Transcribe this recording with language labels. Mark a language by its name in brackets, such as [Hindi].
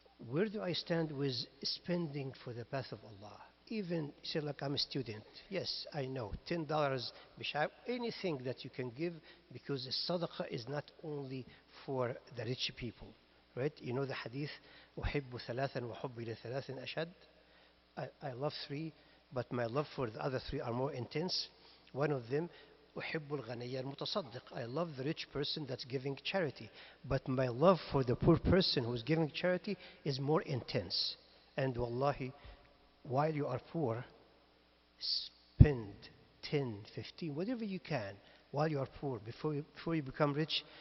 [English] Where do I stand with spending for the path of Allah? Even, you say, like, I'm a student. Yes, I know. $10, anything that you can give, because the sadaqah is not only for the rich people, right? You know the hadith, [Arabic] أحب ثلاثا وحبي لثلاث أشد. [English] I love three, but my love for the other three are more intense. One of them, [Arabic] أحب الغني المتصدق. [English] I love the rich person that's giving charity, but my love for the poor person who's giving charity is more intense. And wallahi, while you are poor, spend 10, 15, whatever you can while you are poor before you become rich.